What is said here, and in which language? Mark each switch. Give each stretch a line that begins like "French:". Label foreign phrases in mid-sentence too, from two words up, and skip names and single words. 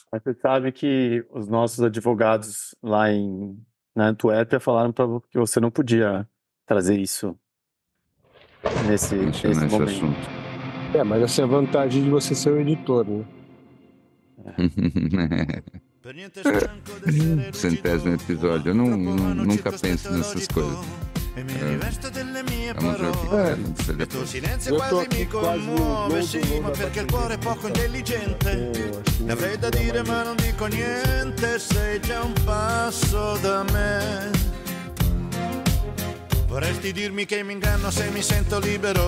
Portuguese: Mas você sabe que os nossos advogados lá na Antuérpia falaram que você não podia trazer isso nesse momento. Assunto. Mas essa é a vantagem de você ser o editor, né? Centésimo episódio. Eu nunca penso nessas coisas. Vamos ver o que vai
Italian: Il tuo silenzio quasi mi commuove, sì, ma perché il cuore è poco intelligente. Ne avrei da dire ma non dico niente, sei già un passo da me. Vorresti dirmi che mi inganno se mi sento libero,